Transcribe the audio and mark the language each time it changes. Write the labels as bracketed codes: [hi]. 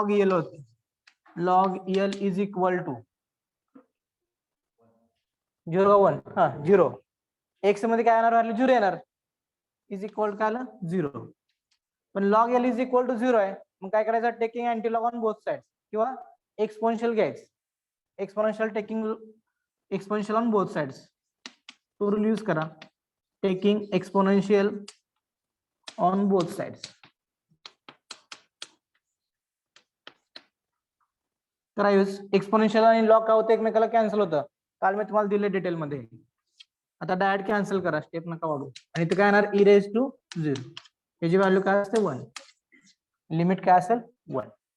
[en] Log L होती. Log L is equal to 0 1 0. [mr] X मध्ये काय येणार? व्हॅल्यू 0 येणार. इज इक्वल काय आलं? 0. पण [en] log L is equal to 0 [mr] आहे, मग काय करायचं? [en] taking antilog on both side [mr] किंवा एक्सपोनेन्शियल घ्यायचं. [en] Exponential taking exponential on both sides. [mr] तो रूल यूज करा, [en] Taking exponential on both sides. [mr] करा यूज. एक्सपोनेन्शियल आणि लॉग काय होतं? एकमेकाला कॅन्सल होतं. काल मी तुम्हाला दिले डिटेल मध्ये. आता डायरेक्ट कॅन्सल करा, स्टेप नका वाढू. आणि इथे काय येणार [en] E raise to 0. [mr] याची व्हॅल्यू काय असते 1. लिमिट काय असेल 1.